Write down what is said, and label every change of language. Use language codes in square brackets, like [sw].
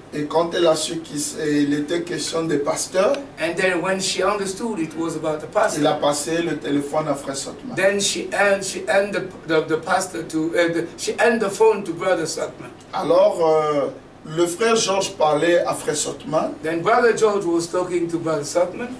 [fr] Et quand elle a su qu'il était question de pasteur, [en] And then when she understood it was about the pastor, [fr] il a passé le téléphone à Frère Sotman. [en] then she ended the pastor to she ended the phone to Brother Southman. [fr] Alors le frère Georges parlait à Frère Sotman [en] Then Brother George was talking to Brother Southman